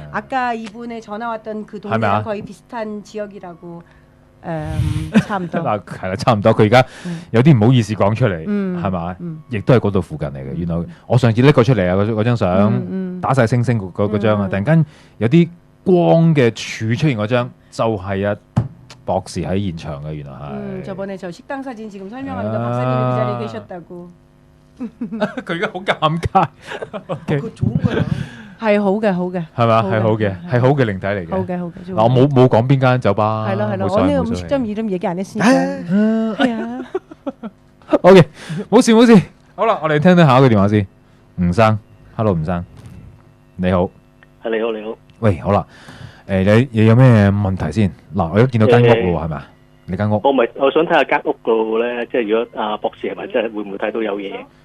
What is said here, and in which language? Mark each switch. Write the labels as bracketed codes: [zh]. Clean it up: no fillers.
[ko] 아까 이분의 전화 왔던 그 동네랑 거의 비슷한 지역이라고 [yue] 差唔多。嗱，係啦，差唔多。佢而家有啲唔好意思講出嚟，係咪？亦都係嗰度附近嚟嘅。原來我上次拎過出嚟啊，嗰張相打晒星星嗰張啊，突然間有啲光嘅柱出現嗰張，就係啊。博士喺現場嘅，原來係。 [ko] 저번에 저 식당 사진 지금 설명하는데 박사님이 그 자리에 계셨다고. [yue] 佢而家好尷尬。 [ko] 佢좋은 거야。 [yue] 係好嘅，好嘅。係嘛？係好嘅，係好嘅靈體嚟嘅。好嘅，好嘅。嗱，我冇講邊間酒吧。係咯，係咯。我呢個 [ko] 음식점 이름 얘기 안 했으니까。 [yue] 係啊。 OK，冇事冇事。好啦，我哋聽下一個電話先。吳生 ，Hello， 吳生，你好。你好，你好。喂，好啦。你有咩問題先？嗱，我都見到間屋咯，係咪啊？你間屋？我想睇下間屋度咧，即係如果阿博士係咪真係會唔會睇到有嘢？